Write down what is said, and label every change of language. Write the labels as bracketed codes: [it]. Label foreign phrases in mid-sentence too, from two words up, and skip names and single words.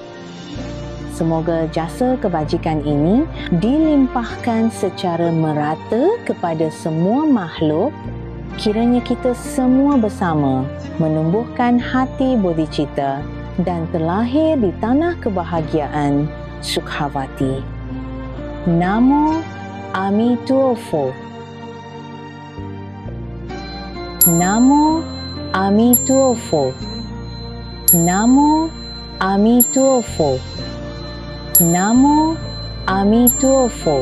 [id] Semoga jasa kebajikan ini dilimpahkan secara merata kepada semua makhluk. Kiranya kita semua bersama menumbuhkan hati bodhicitta dan terlahir di tanah kebahagiaan Sukhavati. [zh] 南无阿弥陀佛. 南无阿弥陀佛. 南无阿弥陀佛. 南无阿弥陀佛.